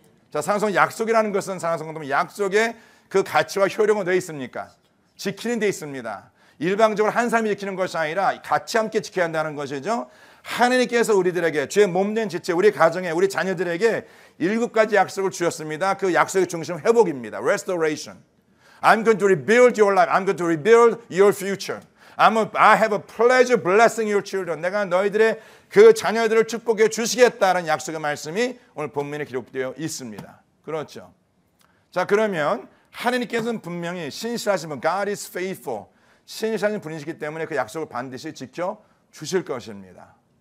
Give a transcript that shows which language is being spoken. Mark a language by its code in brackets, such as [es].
[ko] 자, 사랑스러운 약속이라는 것은 사랑스러운 약속의 그 가치와 효력은 어디에 있습니까? 지키는 데 있습니다. 일방적으로 한 사람이 지키는 것이 아니라 같이 함께 지켜야 한다는 것이죠. 하나님께서 우리들에게 주의 몸된 지체 우리 가정에 우리 자녀들에게 7가지 약속을 주셨습니다. 그 약속의 중심은 회복입니다. [en] Restoration. I'm going to rebuild your life. I'm going to rebuild your future. I have a pleasure blessing your children. [ko] 내가 너희들의 그 자녀들을 축복해 주시겠다는 약속의 말씀이 오늘 본문에 기록되어 있습니다. 그렇죠. 자, 그러면 하나님께서는 분명히 신실하신 분, [en] God is faithful. [ko] 신실하신 분이시기 때문에 그 약속을 반드시 지켜 주실 것입니다.